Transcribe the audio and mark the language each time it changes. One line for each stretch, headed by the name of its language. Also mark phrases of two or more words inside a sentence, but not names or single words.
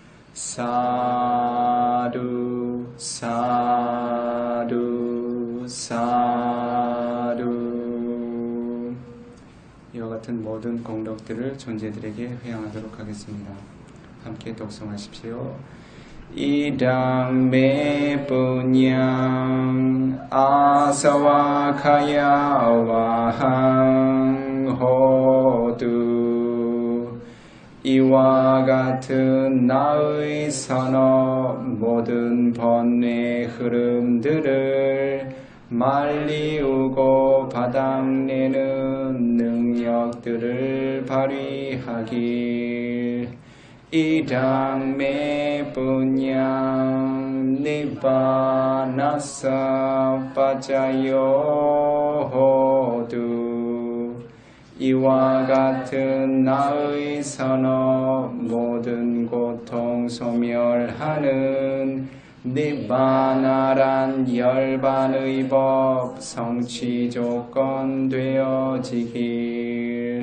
Pali: 사두 사두 사두.
Korean: 이와 같은 모든 공덕들을 존재들에게 회양하도록 하겠습니다. 함께 독송하십시오.
Pali: Idang me punyang asawa kaya wahang hotu.
Korean: 이와 같은 나의 선업 모든 번뇌 흐름들을 말리우고 바닥내는 능력들을 발휘하길.
Pali: Idang me punyang nibbanasa pacayo hotu.
Korean: 이와 같은 나의 선업 모든 고통 소멸하는 니바나란 열반의 법 성취 조건 되어지길.